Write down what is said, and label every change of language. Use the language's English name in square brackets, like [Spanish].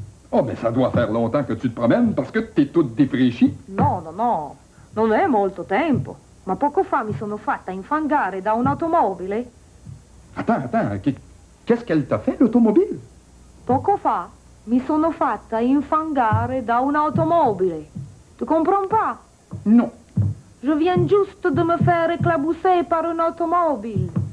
[French] Oh, mais ça doit faire longtemps que tu te promènes parce que t'es toute défraîchie. [Italian] No, non è molto tempo. Ma poco fa mi sono fatta infangare da un'automobile. [French] Attends, qu'est-ce qu'elle t'a fait, l'automobile? [Italian] Poco fa mi sono fatta infangare da un'automobile. [French] Tu comprends pas? Non. Je viens juste de me faire éclabousser par une automobile.